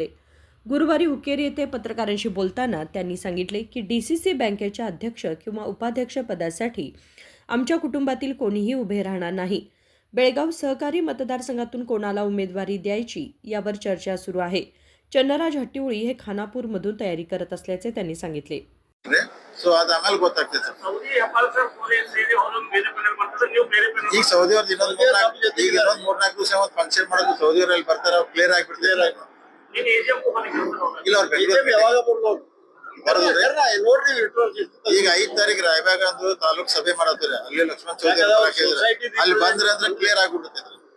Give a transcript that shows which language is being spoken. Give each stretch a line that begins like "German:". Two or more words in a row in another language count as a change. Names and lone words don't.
Marathi: गुरुवारी हुक्केरी येथे पत्रकारांशी बोलताना त्यांनी सांगितले की डीसीसी बँकेच्या अध्यक्ष किंवा उपाध्यक्ष पदासाठी आमच्या कुटुंबातील कोणीही उभे राहणार नाही। बेळगाव सहकारी मतदारसंघातून कोणाला उमेदवारी द्यायची यावर चर्चा सुरू आहे। चन्नराज हट्टीउळी हे खानापूरमधून तयारी करत असल्याचे त्यांनी सांगितले।
Kannada: ಸೊ ಅದು ಆಮೇಲೆ ಗೊತ್ತಾಗ್ತದೆ ಸರ್। ಈಗ ಸೌದಿಯವ್ರದ್ದು ಇನ್ನೊಂದು ಮೂರ್ನಾಲ್ಕು ದಿವಸ ಒಂದು ಫಂಕ್ಷನ್ ಮಾಡೋದು ಸೌದಿಯವರಲ್ಲಿ ಬರ್ತಾರೆ, ಅವ್ರು ಕ್ಲಿಯರ್ ಆಗಿಬಿಡ್ತಾರೆ। ಇಲ್ಲ ಅವ್ರು ಬೆಂಗಳೂರು ಬರೋದ್ರಿ ಈಗ 5 ತಾರೀಕು ರಾಯಬಾಗ ಅಂದು ತಾಲೂಕ್ ಸಭೆ ಮಾಡತ್ತಾರೆ, ಅಲ್ಲಿ ಲಕ್ಷ್ಮಣ್ ಚೌಧರಿ ಅಲ್ಲಿ ಬಂದ್ರೆ ಅಂದ್ರೆ ಕ್ಲಿಯರ್ ಆಗ್ಬಿಡುತ್ತೆ।